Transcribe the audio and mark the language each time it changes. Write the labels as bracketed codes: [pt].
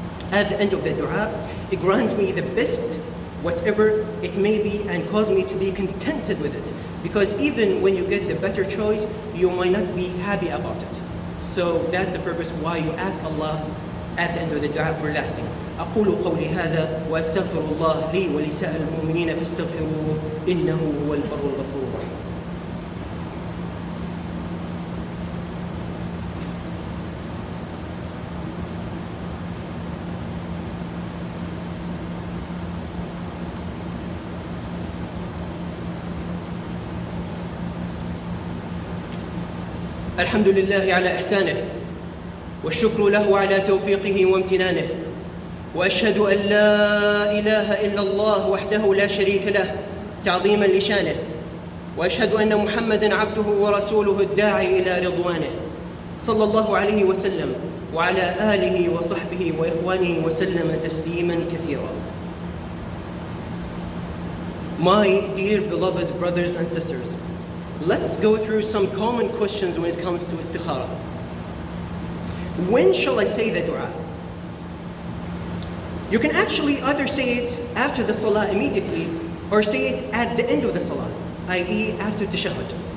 [en] At the end of the dua, grant me the best, whatever it may be, and cause me to be contented with it. Because even when you get the better choice, you might not be happy about it. So that's the purpose why you ask Allah at the end of the dua for that thing. [ar] أقول قولي هذا وأستغفر الله لي ولسائر المؤمنين فاستغفروه إنه هو البر الغفور الرحيم. الحمد لله على إحسانه والشكر له على توفيقه وامتنانه وأشهد أن لا إله إلا الله وحده لا شريك له تعظيما لشانه وأشهد أن محمدا عبده ورسوله الداعي إلى رضوانه صلى الله عليه وسلم وعلى آله وصحبه وإخوانه وسلم تسليما كثيرا. [en] My dear beloved brothers and sisters, let's go through some common questions when it comes to istikhara. When shall I say the dua? You can actually either say it after the salah immediately or say it at the end of the salah, i.e. after tashahhud.